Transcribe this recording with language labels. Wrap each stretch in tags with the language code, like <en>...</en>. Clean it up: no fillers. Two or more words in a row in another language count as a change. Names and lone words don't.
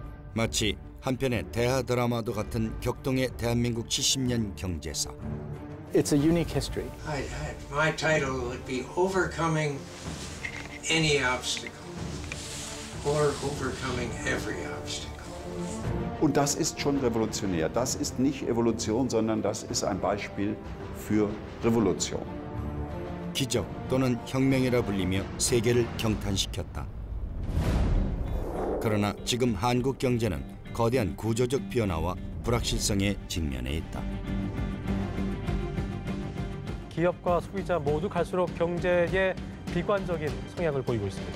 <ko>마치 한편의 대하 드라마도 같은 격동의 대한민국 70년 경제사.</ko> <en>It's a unique history. My title would be Overcoming Any Obstacle or Overcoming Every Obstacle.</en> <de>Und das ist schon revolutionär. Das ist nicht Evolution, sondern das ist ein Beispiel für Revolution.</de> <ko>기적 또는 혁명이라 불리며 세계를 경탄시켰다. 그러나 지금 한국 경제는 거대한 구조적 변화와 불확실성에 직면해 있다. 기업과 소비자 모두 갈수록 경제에 비관적인 성향을 보이고 있습니다.</ko>